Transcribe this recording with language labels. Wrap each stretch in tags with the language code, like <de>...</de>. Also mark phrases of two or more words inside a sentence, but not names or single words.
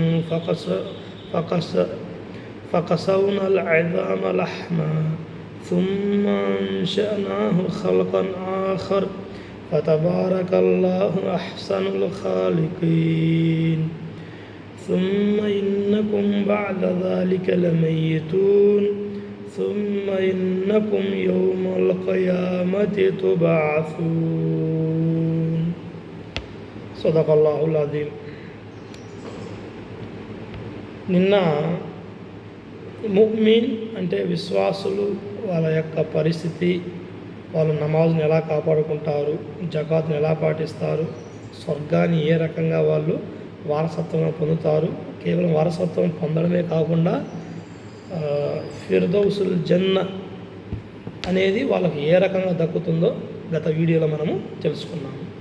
<ar>فقسونا العظام لحما ثم أنشأناه خلقا آخر فتبارك الله أحسن الخالقين ثم إنكم بعد ذلك لميتون ثم إنكم يوم القيامة تبعثون صدق الله العظيم.</ar> <te>నిన్న ముഅ్మిన్ అంటే విశ్వాసులు వాళ్ళ యొక్క పరిస్థితి, వాళ్ళు నమాజ్ని ఎలా కాపాడుకుంటారు, జకాత్ని ఎలా పాటిస్తారు, స్వర్గాన్ని ఏ రకంగా వాళ్ళు వారసత్వంగా పొందుతారు, కేవలం వారసత్వం పొందడమే కాకుండా</te> <ar>فردوس الجنة</ar> <te>అనేది వాళ్ళకి ఏ రకంగా దక్కుతుందో గత వీడియోలో మనము తెలుసుకున్నాము.</te>